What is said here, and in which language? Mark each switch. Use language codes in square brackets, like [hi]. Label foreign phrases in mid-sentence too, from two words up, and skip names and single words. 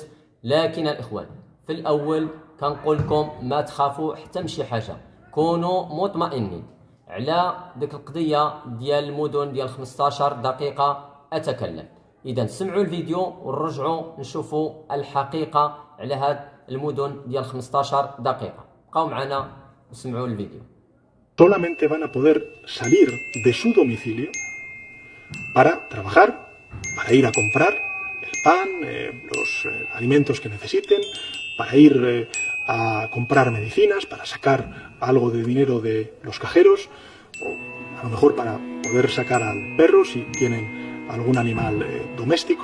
[ar] لكن الاخوان في الاول كنقول لكم ما تخافوا حتى من شي حاجه، كونوا مطمئنين على ديك القضيه ديال المدن ديال 15 دقيقه اتكلم. اذا سمعوا الفيديو ونرجعوا نشوفوا الحقيقه على هاد المدن ديال 15 دقيقه. بقاو معنا وسمعوا الفيديو. [es] Solamente van a poder salir de su domicilio para trabajar, para ir a comprar el pan, los alimentos que necesiten, para ir a comprar medicinas, para sacar algo de dinero de los cajeros, o a lo mejor para poder sacar al perro si tienen algún animal doméstico.